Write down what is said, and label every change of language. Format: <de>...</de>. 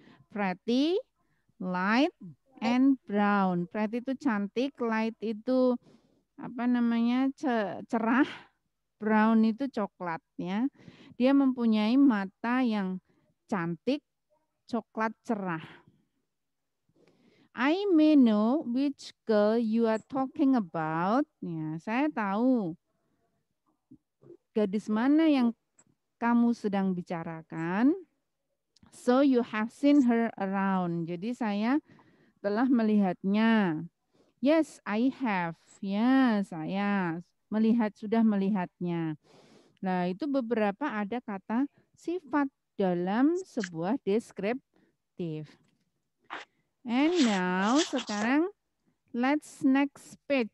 <en>Pretty, light, and brown.</en> <id>Pretty itu cantik, light itu apa namanya cerah, brown itu coklat ya. Dia mempunyai mata yang cantik, coklat cerah.</id> <en>I may know which girl you are talking about.</en> <id>Ya, saya tahu gadis mana yang kamu sedang bicarakan.</id> <en>So you have seen her around.</en> <id>Jadi saya telah melihatnya.</id> <en>Yes, I have.</en> <id>Ya, saya sudah melihatnya. Nah, itu beberapa ada kata sifat dalam sebuah deskriptif.</id> <en>And now,</en> <id>sekarang</id> <en>let's next page.</en>